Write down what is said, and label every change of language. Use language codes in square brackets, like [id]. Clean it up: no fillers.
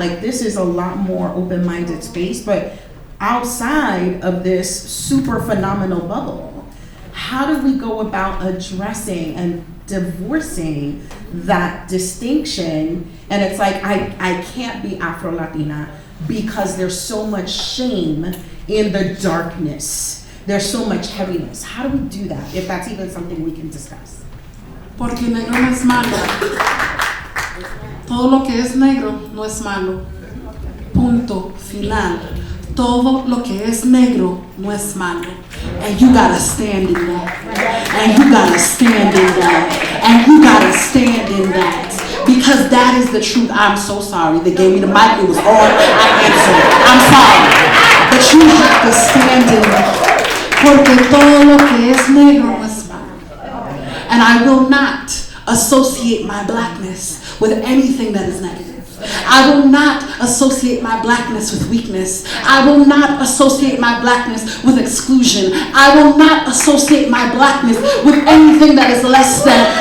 [en] Like, this is a lot more open-minded space, but outside of this super phenomenal bubble, how do we go about addressing and divorcing that distinction? And it's like, I can't be Afro-Latina because there's so much shame in the darkness. There's so much heaviness. How do we do that, if that's even something we can discuss? [es] Porque negro no es malo. Todo lo que es negro no es malo. Punto final. Todo lo que es negro no es malo. [en] And you gotta stand in that. And you gotta stand in that. And you gotta stand in that. Because that is the truth. I'm so sorry. They gave me the mic. It was on. I answered. I'm sorry. But you have to stand in that. [es] Porque todo lo que es negro no es malo. [en] And I will not associate my blackness with anything that is negative. I will not associate my blackness with weakness. I will not associate my blackness with exclusion. I will not associate my blackness with anything that is less than.